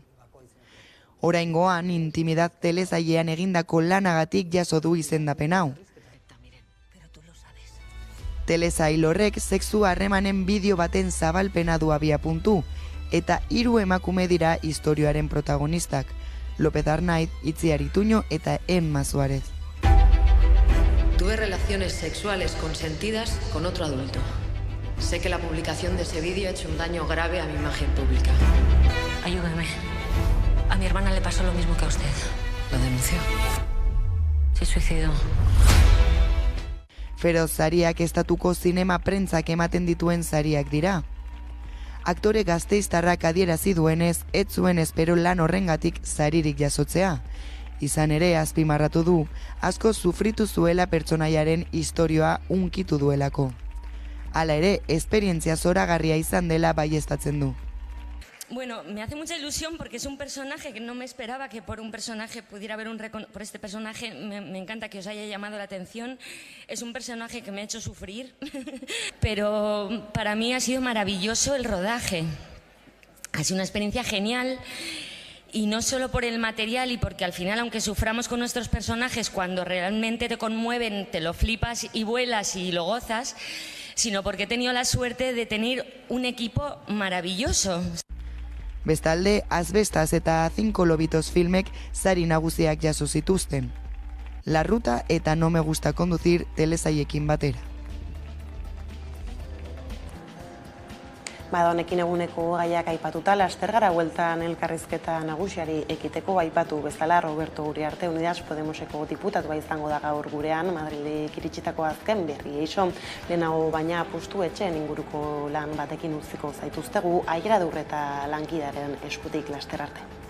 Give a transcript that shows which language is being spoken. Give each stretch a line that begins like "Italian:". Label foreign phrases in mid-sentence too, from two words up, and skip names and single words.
Basque: Oraingoan, Intimidad telesailean egindako lanagatik jaso du izendapen hau. Telesail horrek sexu harremanen bideo baten zabalpena du abiapuntu, eta 3 emakume dira istorioaren protagonistak, López Arnaiz, Itziar Ituño eta Emma Suárez.
Spanish: Tuve relaciones sexuales consentidas con otro adulto. Sé que la publicación de ese vídeo ha hecho un daño grave a mi imagen pública. Ayúdame. A mi hermana le pasó lo mismo que a usted. ¿Lo denunció? Se suicidó.
Basque: Feroz sariak estatuko zinema prentzak ematen dituen sariak dira. Aktore gasteiztarrak adierazi duenez, ez zuen espero lan horrengatik saririk jasotzea. Izan ere, azpimarratu du, asko sufritu zuela pertsonaiaren istorioa unkitu duelako. Hala ere, esperientzia zoragarria izan dela baieztatzen du.
Spanish: Bueno, me hace mucha ilusión porque es un personaje que no me esperaba que por un personaje pudiera haber por este personaje me encanta que os haya llamado la atención. Es un personaje que me ha hecho sufrir, pero para mí ha sido maravilloso el rodaje. Ha sido una experiencia genial. Y no solo por el material y porque al final, aunque suframos con nuestros personajes, cuando realmente te conmueven, te lo flipas y vuelas y lo gozas, sino porque he tenido la suerte de tener un equipo maravilloso.
Basque: Bestalde, Asbestas eta 5 lobitos filmek sari nagusiak jaso zituzten. La Ruta eta No me gusta conducir telesaiekin batera. Honekin eguneko gaiak aipatuta, laster gara bueltan elkarrizketa nagusiari ekiteko aipatu bezala Roberto Uriarte Unidas Podemoseko diputatua izango da gaur gurean, Madrilik iritsitako azken berri eixo, lehenago baina apustu etxeen inguruko lan batekin utziko zaituztegu, Aigradur eta lankidaren eskutik laster arte.